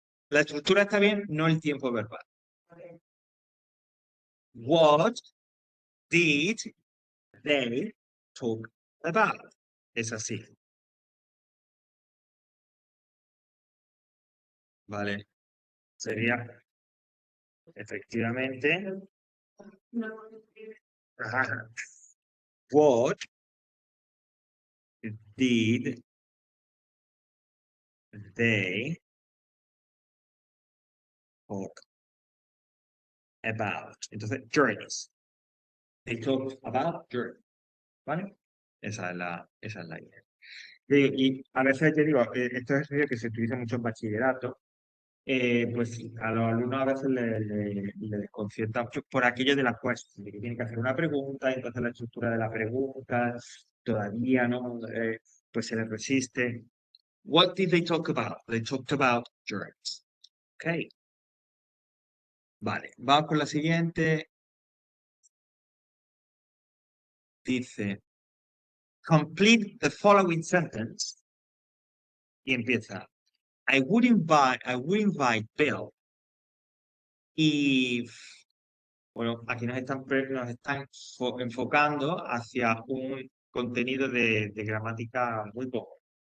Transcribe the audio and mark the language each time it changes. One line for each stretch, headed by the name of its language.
Spanish: La estructura está bien, no el tiempo verbal.
English: What did they talk about?
Spanish: Es así, ¿vale? Sería efectivamente. Ajá.
English: What did they talk about?
Spanish: Entonces,
English: journeys. They talked about journeys,
Spanish: ¿vale? Esa es la idea. Y a veces te digo, esto es ejercicio que se utiliza mucho en bachillerato, pues a los alumnos a veces les desconcierta mucho por aquello de la question, de que tienen que hacer una pregunta, y entonces la estructura de la pregunta todavía no, pues se les resiste.
English: What did they talk about? They talked about journeys.
Spanish: Ok, vale, vamos con la siguiente. Dice,
English: complete the following sentence.
Spanish: Y empieza,
English: I would invite Bill if,
Spanish: bueno, aquí nos están enfocando hacia un contenido de gramática muy poco.